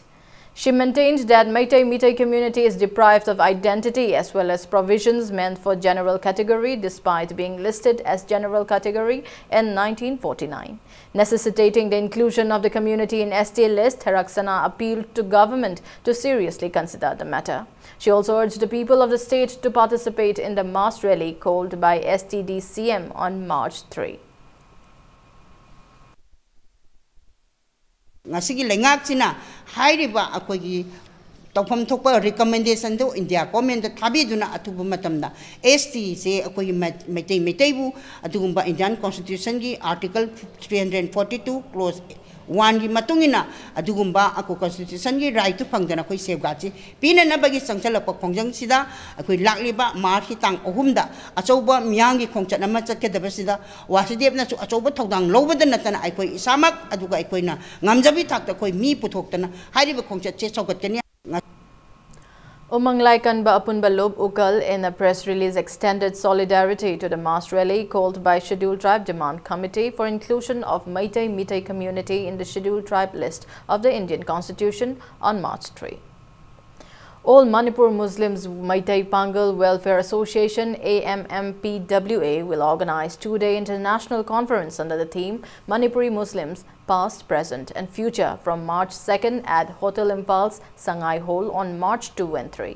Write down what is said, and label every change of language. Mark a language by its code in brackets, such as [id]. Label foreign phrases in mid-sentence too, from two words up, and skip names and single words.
[en] She maintained that Meitei community is deprived of identity as well as provisions meant for general category despite being listed as general category in 1949. Necessitating the inclusion of the community in ST list, Tharaksana appealed to government to seriously consider the matter. She also urged the people of the state to participate in the mass rally called by STD-CM on March 3. [mni] Ngasigi lengakchina hairiba akogi tawpham thokpa recommendation do India government da thabiduna atubu matamda ST se akogi Meitei bu atugumba [en] Indian Constitution [mni] gi [en] article 342 clause 1 [mni] gi matungina adugumba ako Constitution gi [en] right to [mni] phangdana koi safeguard chi pina na bagi sangchalak khongjang sida akoi lakliba march tang ohumda achouba miyangi khongchat nama chakkedaba sida Wasideb na achouba thodang lobada natana akoi isamak aduga akoi na ngamjabi thakta koi mi puthoktana hairiba khongchat che chaugatkani. [en] Umang Laikanba Apunba Lob Ukal in a press release extended solidarity to the mass rally called by Scheduled Tribe Demand Committee for inclusion of Meitei community in the Scheduled Tribe list of the Indian Constitution on March 3. All Manipur Muslims Meitei Pangal Welfare Association AMMPWA will organize two-day international conference under the theme Manipuri Muslims Past, Present and Future from March 2nd at Hotel Impulse, Sangai Hall on March 2 and 3.